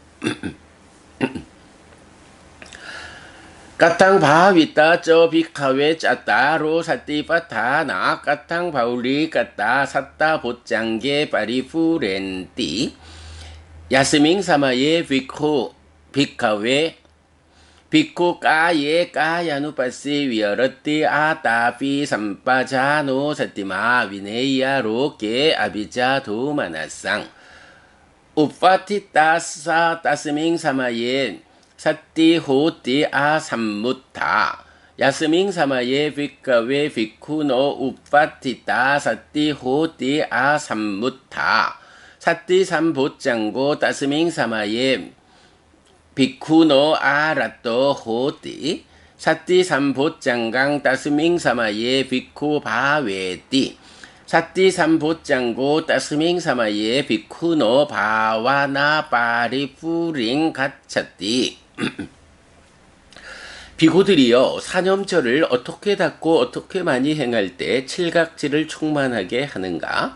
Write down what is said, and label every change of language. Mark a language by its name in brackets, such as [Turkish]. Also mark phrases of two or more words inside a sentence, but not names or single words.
[Pali] 까탕 바위따 저 비카웨 짜따로 사띠바타나 까탕 바울리 까따 사따 보짱게 파리푸렌띠 야스밍 사마예 비코 비카웨 비코 까예 까야누빠시 위어러띠 아따피 삼빠자노 사띠마 위네이야 로게 아비자 도마나상 우파티따사 따스밍 사마예 사띠 호띠 아삼무타 야스밍 사마예 비카웨 비쿠노 우파티따 사띠 호띠 아삼무타 사띠 삼보짱고 따스밍 사마예 비쿠노 아라또 호띠 사띠 삼보짱강 따스밍 사마예 비쿠 바웨띠 사띠 삼보짱고 따스밍 사마예 비쿠노 바와나 파리푸링 가차띠 [Korean] 비구들이여 사념처를 어떻게 닦고 어떻게 많이 행할 때 칠각지를 충만하게 하는가?